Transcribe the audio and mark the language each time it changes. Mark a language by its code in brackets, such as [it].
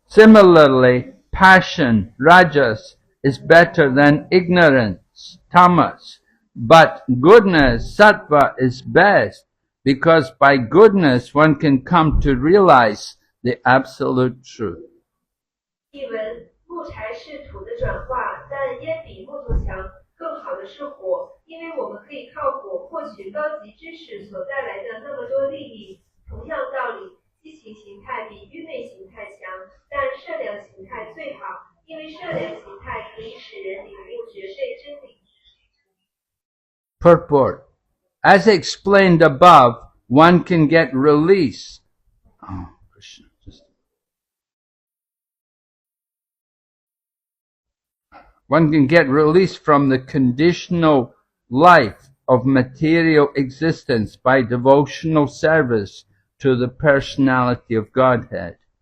[en] Similarly, passion, rajas, is better than ignorance, tamas. But goodness, sattva, is best, because by goodness one can come to realize the absolute truth. [zh] 译文：木柴是土的转化，但烟比木头强。更好的是火，因为我们可以靠火获取高级知识所带来的那么多利益。同样道理，激情形态比愚昧形态强，但善良形态最好，因为善良形态可以使人领悟绝对真理。 [en] Purport. As explained above, one can get release. Oh, Krishna, one can get release from the conditional life of material existence by devotional service to the personality of Godhead.